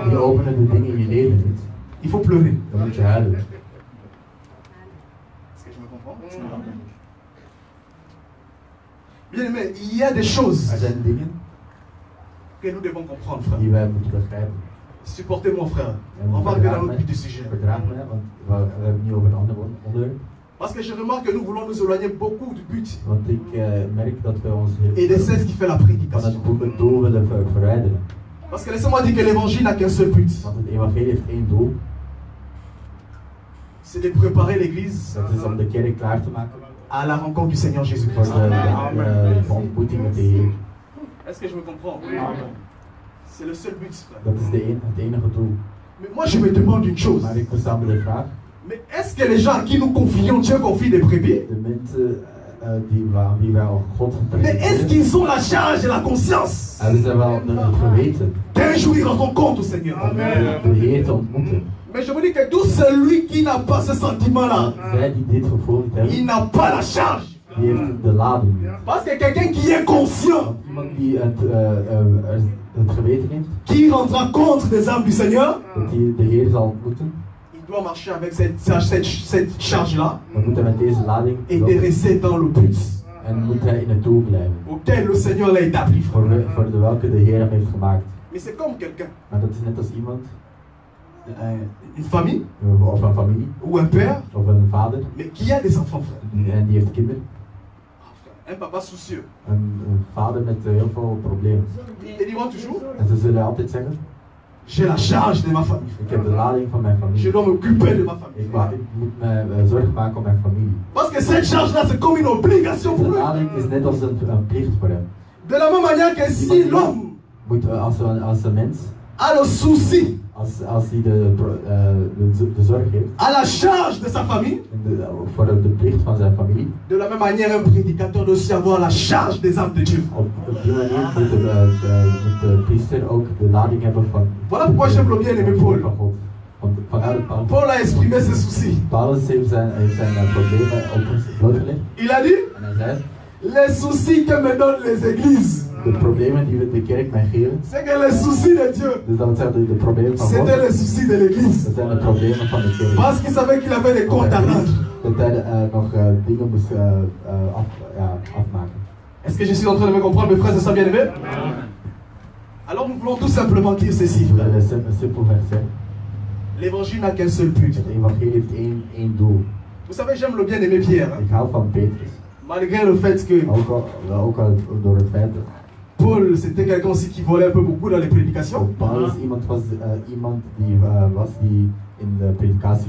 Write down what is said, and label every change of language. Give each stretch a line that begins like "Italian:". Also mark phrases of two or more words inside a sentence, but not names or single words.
Dutch: die openen de dingen in je leven niet,
French: Il faut pleurer.
Dutch: dan moet je huilen.
French: Est-ce que je me comprends? Bien aimé, il y a des choses
Dutch: Er zijn dingen
French: que nous devons comprendre, frère.
Dutch: die wij moeten begrijpen.
French: Supportez mon frère.
Dutch: En
French: On va arriver dans notre but du sujet.
Dutch: verdraag mij, want we hebben nu over een ander onderwerp.
French: Parce que je remarque que nous voulons nous éloigner beaucoup du but
Dutch: Want ik merk dat we ons
French: et de cesse qui fait la
Dutch: van
French: prédication.
Dutch: het doel willen verwijderen.
French: Parce que laissez-moi dire que l'évangile n'a qu'un seul but.
Dutch: Want het evangelie heeft één doel,
French: C'est de préparer l'église
Dutch: dat is om de kerk klaar te maken
French: à la rencontre du Seigneur
Dutch: voor
French: Jésus-Christ.
Dutch: de ontmoeting met de Heer.
French: Est-ce que je me comprends? Amen. C'est le seul but, frère.
Dutch: Dat is het enige doel.
French: Mais moi je me demande une chose.
Dutch: Maar ik bestaan me de vraag,
French: Mais est-ce que les gens à qui nous confions, Dieu confie des brebis?
Dutch: de mensen aan wie wij al God
French: Mais est-ce
Dutch: presenteren,
French: qu'ils ont la charge et la conscience
Dutch: hebben ze wel het geweten
French: d'un jour ils rendront compte au Seigneur?
Dutch: om de Heer te ontmoeten.
French: Mais je vous dis que tout celui qui n'a pas ce sentiment-là,
Dutch: Zij die dit gevoel niet
French: il
Dutch: hebben,
French: n'a pas la charge.
Dutch: die heeft de lading niet.
French: Parce que quelqu'un qui est conscient,
Dutch: Want iemand die het geweten heeft,
French: qui rendra compte des âmes du Seigneur,
Dutch: dat hij de Heer zal ontmoeten,
French: il doit marcher avec cette charge-là
Dutch: dan moet hij met deze lading
French: et de
Dutch: lopen.
French: rester dans le but
Dutch: En moet hij in het doel blijven,
French: auquel le Seigneur l'a établi. frère.
Dutch: voor de welke de Heer hem heeft gemaakt.
French: Mais c'est comme quelqu'un,
Dutch: Maar dat is net als iemand,
French: une famille
Dutch: of een familie,
French: ou un père,
Dutch: of een vader,
French: mais qui a des enfants, frère.
Dutch: en die heeft kinderen.
French: Un papa soucieux.
Dutch: Een vader met heel veel problemen.
French: Et diront toujours,
Dutch: En ze zullen altijd zeggen,
French: j'ai la charge de ma famille.
Dutch: ik heb de lading van mijn
French: Je
Dutch: familie.
French: dois m'occuper de ma famille.
Dutch: Ik moet me zorgen maken om mijn familie.
French: Parce que cette charge-là, c'est comme une obligation
Dutch: De
French: pour eux.
Dutch: lading is net als een plicht voor hem.
French: De la même manière que si l'homme
Dutch: Moet als een mens,
French: a le souci,
Dutch: als hij de zorg heeft,
French: a la charge de sa famille,
Dutch: en voor de plicht van zijn familie,
French: de la même manière, un prédicateur doit aussi avoir la charge des âmes de Dieu.
Dutch: op die manier moet de priester ook de lading hebben van
French: Voilà pourquoi j'aime le bien-aimé Paul.
Dutch: van God. Vanuit het Paulus.
French: Paul a exprimé ses soucis.
Dutch: Paulus heeft zijn problemen blootgelegd
French: Il a dit,
Dutch: en hij zei,
French: les soucis que me donnent les églises,
Dutch: de problemen die de kerk mij geven,
French: c'est que les soucis de Dieu,
Dutch: dus dat zijn de problemen van God,
French: c'était les soucis de l'église.
Dutch: dat zijn de problemen van de kerk.
French: Parce qu'il savait qu'il avait des comptes à rendre.
Dutch: Dat hij nog dingen moest afmaken.
French: Est-ce que je suis en train de me comprendre, mes frères et sœurs bien-aimés? Alors nous voulons tout simplement dire ceci, frère.
Dutch: Een simpel vers zeggen.
French: L'évangile n'a qu'un seul but.
Dutch: Het evangelie heeft één doel.
French: Vous savez, j'aime le bien-aimé Pierre. Hein?
Dutch: Ik hou van Petrus.
French: Malgré le fait que
Dutch: Ook al door het feit dat
French: Paul, c'était quelqu'un aussi qui volait un peu beaucoup dans les prédications.
Dutch: Paulus iemand was die in de predikatie